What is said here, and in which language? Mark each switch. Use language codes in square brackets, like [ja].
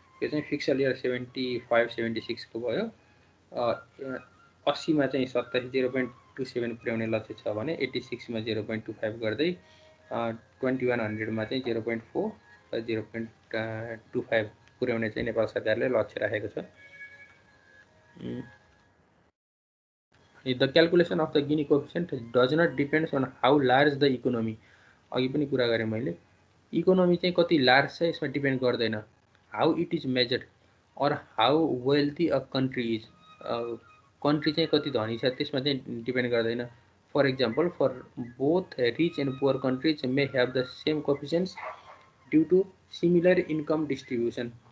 [ne] यो चाहिँ pixel year 75-76 को भयो। 80 मा चाहिँ 0.27 पुर्याउने लक्ष्य छ भने 86 मा 0.25 गर्दै 2100 मा चाहिँ 0.4 र 0.25 पुर्याउने चाहिँ नेपाल सरकारले लक्ष्य राखेको छ। [en] The calculation of the Gini coefficient does not depend on how large the economy. [ne] अघि पनि कुरा गरेँ मैले, इकोनोमी चाहिँ कति लार्ज छ यसमा डिपेन्ड गर्दैन। [en] how it is measured or how wealthy a country is, [ne] country चाहिँ कति धनी छ त्यसमा चाहिँ डिपेन्ड गर्दैन। [en] For example, for both rich and poor countries may have the same coefficients due to similar income distribution.